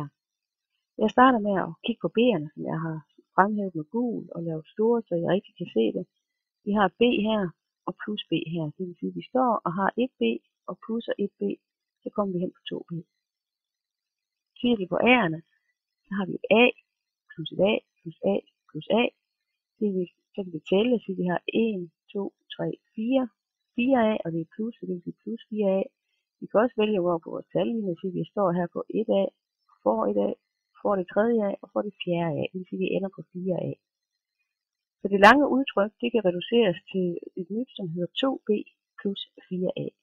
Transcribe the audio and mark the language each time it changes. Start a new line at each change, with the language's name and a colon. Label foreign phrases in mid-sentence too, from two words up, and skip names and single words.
Danish: Jeg starter med at kigge på B'erne, som jeg har fremhævet med gul og lavet store, så jeg rigtig kan se det. Vi har B her og plus B her. Det vil sige, at vi står og har et B og plusser et B, så kommer vi hen på 2B. Kigger vi på A'erne, så har vi et A plus et A plus A plus A. Så kan vi tælle, så vi har 1, 2, 3, 4. 4A, og det er plus, så det vil sige plus 4A. Vi kan også vælge at gå over på vores tallinje, så vi står her på 1A, får 1A, får det 3A og får det 4A. Det vil sige, at vi ender på 4A. Så det lange udtryk, det kan reduceres til et nyt, som hedder 2B plus 4A.